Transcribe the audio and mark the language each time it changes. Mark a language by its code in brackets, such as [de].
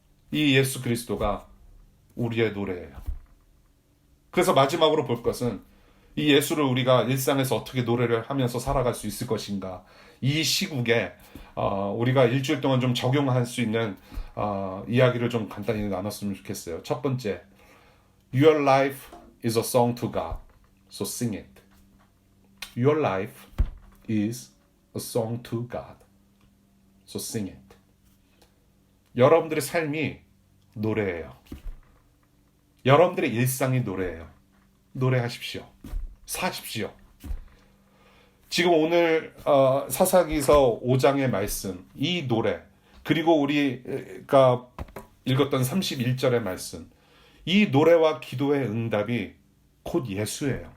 [ko] 이 예수 그리스도가 우리의 노래예요. 그래서 마지막으로 볼 것은 이 예수를 우리가 일상에서 어떻게 노래를 하면서 살아갈 수 있을 것인가. 이 시국에 우리가 일주일 동안 좀 적용할 수 있는 이야기를 좀 간단히 나눴으면 좋겠어요. 첫 번째, [en] Your life is a song to God, so sing it. Your life is a song to God, so sing it. [ko] 여러분들의 삶이 노래예요. 여러분들의 일상이 노래예요. 노래하십시오. 사십시오. 지금 오늘 사사기서 5장의 말씀, 이 노래, 그리고 우리가 읽었던 31절의 말씀, 이 노래와 기도의 응답이 곧 예수예요.